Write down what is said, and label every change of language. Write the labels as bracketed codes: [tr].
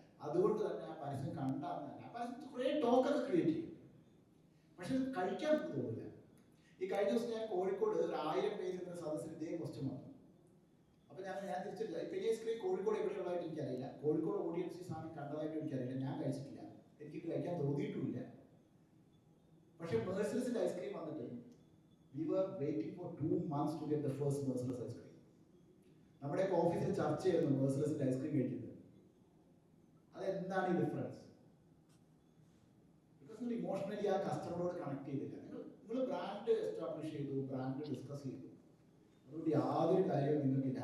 [ml] അതുകൊണ്ട് തന്നെ ആ പരസ്യം കണ്ടാൽ ആ പരസ്യം കുറേ ടോക്കൊക്കെ ക്രിയേറ്റ് ചെയ്യും, പക്ഷെ ഇത് കഴിക്കാൻ നമുക്ക് തോന്നില്ല. ഈ കഴിഞ്ഞ ദിവസം ഞാൻ കോഴിക്കോട് 1000 പേര് സദസ്സിൽ ഇതേ ക്വസ്റ്റ്യൻ വന്നു. അപ്പൊ ഞാൻ തിരിച്ചിട്ടില്ല. പെനി ഐസ്ക്രീം കോഴിക്കോട് എവിടെയുള്ളതായിട്ട് എനിക്കറിയില്ല, കോഴിക്കോട് ഓഡിയൻസ് ഈ സാധനം കണ്ടതായിട്ട് എനിക്കറിയില്ല, ഞാൻ കഴിച്ചിട്ടില്ല, എനിക്ക് കഴിക്കാൻ തോന്നിയിട്ടുമില്ല. പക്ഷെ മെഴ്സലസിന്റെ ഐസ്ക്രീം വന്നിട്ട് [en] we were waiting for 2 months to get the first Merciless ice cream. [ml] നമ്മുടെ ഓഫീസിൽ ചർച്ച ചെയ്യുന്നു മെഴ്സലസിന്റെ ഐസ്ക്രീം കഴിക്കുന്നത്. അതെന്താണ് ഈ ഡിഫറൻസ്? ബിക്കോസ് നിങ്ങൾ ഇമോഷണലി ആ കസ്റ്റമറോട് കണക്ട് ചെയ്തില്ല. നിങ്ങൾ ബ്രാൻഡ് എസ്റ്റാബ്ലിഷ് ചെയ്തു, ബ്രാൻഡ് ഡിസ്കസ് ചെയ്തു, അതുകൊണ്ട് യാതൊരു കാര്യവും നിങ്ങൾക്കില്ല.